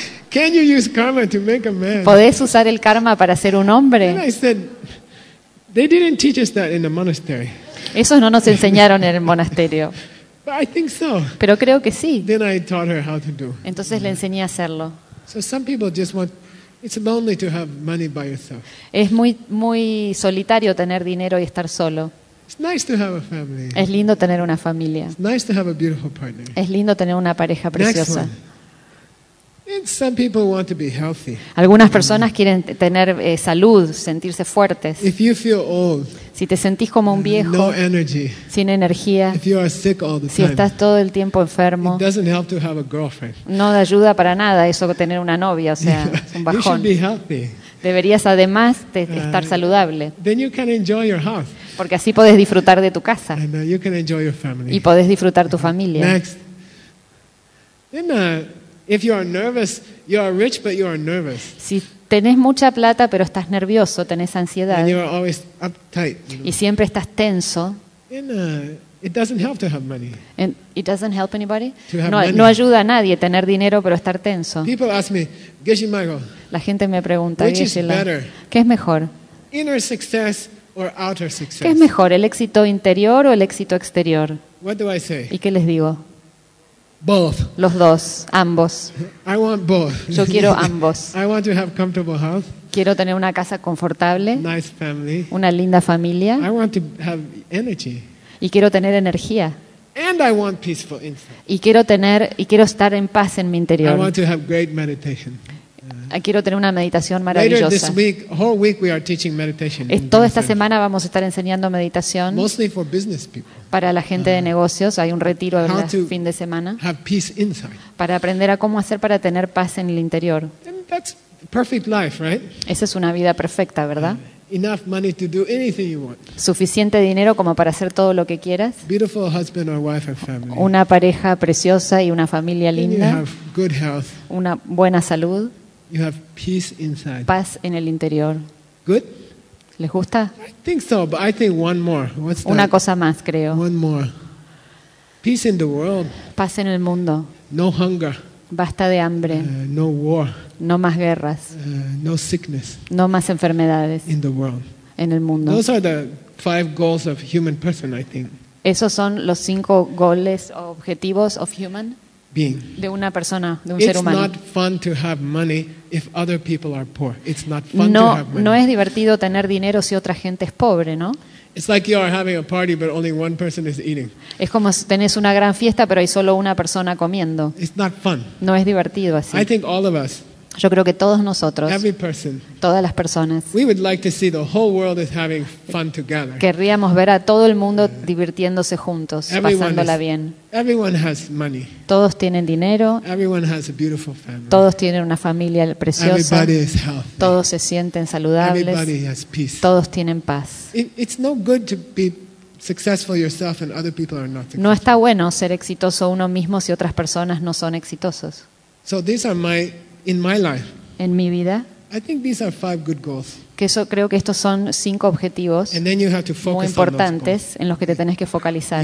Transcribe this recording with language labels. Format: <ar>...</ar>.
<en>Can you use karma to make a man?</en> <es>¿Podés usar el karma para ser un hombre?</es> <en>And I said, they didn't teach us that in the monastery.</en> <es>Eso no nos enseñaron en el monasterio.</es> <en>But I think so.</en> <es>Pero creo que sí.</es> <en>Then I taught her how to do.</en> <es>Entonces le enseñé a hacerlo.</es> <en>So some people just want. It's lonely to have money by yourself.</en> <es>Es muy muy solitario tener dinero y estar solo.</es> <en>It's nice to have a family.</en> <es>Es lindo tener una familia.</es> <en>It's nice to have a beautiful partner.</en> <es>Es lindo tener una pareja preciosa.</es> <en>Next one. Some people want to be healthy.</en> <es>Algunas personas quieren tener salud, sentirse fuertes.</es> <en>If you feel old.</en> <es>Si te sentís como un viejo,</es> <en>no energy,</en> <es>sin energía,</es> <en>if you are sick all the time,</en> <es>si estás todo el tiempo enfermo,</es> <en>it doesn't help to have a girlfriend.</en> <es>No ayuda para nada eso de tener una novia, o sea, es un bajón.</es> <en>You should be healthy.</en> <es>Deberías además de estar saludable.</es> <en>Then you can enjoy your house.</en> <es>Porque así podés disfrutar de tu casa.</es> <en>And, you can enjoy your family.</en> <es>Y podés disfrutar tu familia.</es> <en>Next. Then, if you are nervous, you are rich, but you are nervous.</en> <es>Si tenés mucha plata, pero estás nervioso, tenés ansiedad.</es> <en>And you are always uptight, you know?</en> <es>Y siempre estás tenso.</es> <en>And, it doesn't help to have money. And it doesn't help anybody? To have</en> <es>no,</es> <en>money.</en> <es>No ayuda a nadie tener dinero, pero estar tenso.</es> <en>People ask me, Geshe Michael,</en> <es>la gente me pregunta,</es> <en>which is better,</en> <es>¿qué es mejor?</es> <en>Inner success or outer success?</en> <es>¿Qué es mejor, el éxito interior o el éxito exterior?</es> <en>What do I say?</en> <es>¿Y qué les digo?</es> <en>Both.</en> <es>Los dos, ambos.</es> <en>I want both.</en> <es>Yo quiero ambos.</es> <en>I want to have comfortable house.</en> <es>Quiero tener una casa confortable.</es> <en>Nice family.</en> <es>Una linda familia.</es> <en>I want to have energy.</en> <es>Y quiero tener energía.</es> <en>And I want peaceful inside.</en> <es>Y quiero tener y quiero estar en paz en mi interior.</es> <en>I want to have great meditation.</en> <es>Quiero tener una meditación maravillosa.</es> <en>Later this week, whole week we are teaching meditation.</en> <es>Toda esta semana vamos a estar enseñando meditación.</es> <en>Mostly for business people.</en> <es>Para la gente de negocios, hay un retiro el fin de semana.</es> <en>Have peace inside.</en> <es>Para aprender a cómo hacer para tener paz en el interior.</es> <en>And that's perfect life, right?</en> <es>Esa es una vida perfecta, ¿verdad?</es> <en>Enough money to do anything you want.</en> <es>Suficiente dinero como para hacer todo lo que quieras.</es> <en>Beautiful husband or wife or family.</en> <es>Una pareja preciosa y una familia linda.</es> <en>You have good health.</en> <es>Una buena salud.</es> <en>You have peace inside.</en> <es>Paz en el interior.</es> <en>Good?</en> <es>¿Les gusta?</es> <en>I think so, but I think one more. What's that?</en> <es>Una cosa más, creo.</es> <en>One more. Peace in the world.</en> <es>Paz en el mundo.</es> <en>No hunger.</en> <es>Basta de hambre.</es> <en>No war.</en> <es>No más guerras.</es> <en>No sickness.</en> <es>No más enfermedades.</es> <en>In the world.</en> <es>En el mundo.</es> <en>Those are the five goals of human person, I think.</en> <es>Esos son los cinco goles o objetivos</es> <en>of human. Being.</en> <es>De una persona, de un ser humano.</es> <en>It's not fun to have money if other people are poor. It's not fun</en> <es>no,</es> <en>to have money.</en> <es>No es divertido tener dinero si otra gente es pobre, ¿no?</es> <en>It's like you are having a party but only one person is eating.</en> <es>Es como si tenés una gran fiesta pero hay solo una persona comiendo.</es> <en>It's not fun.</en> <es>No es divertido así.</es> <en>I think all of us.</en> <es>Yo creo que todos nosotros.</es> <en>Every person.</en> <es>Todas las personas.</es> <en>We would like to see the whole world is having fun together.</en> <es>Querríamos ver a todo el mundo divirtiéndose juntos, pasándola bien.</es> <en>Everyone has money.</en> <es>Todos tienen dinero.</es> <en>Everyone has a beautiful family.</en> <es>Todos tienen una familia preciosa.</es> <en>Everybody is healthy.</en> <es>Todos se sienten saludables.</es> <en>Everybody has peace.</en> <es>Todos tienen paz.</es> <en>It's no good to be successful yourself and other people are not successful.</en> <es>No está bueno ser exitoso uno mismo si otras personas no son exitosos.</es> <en>So these are my in my life.</en> <es>En mi vida.</es> <en>I think these are five good goals.</en> <es>Que eso, creo que estos son cinco objetivos muy importantes en los que te tenés que focalizar.</es>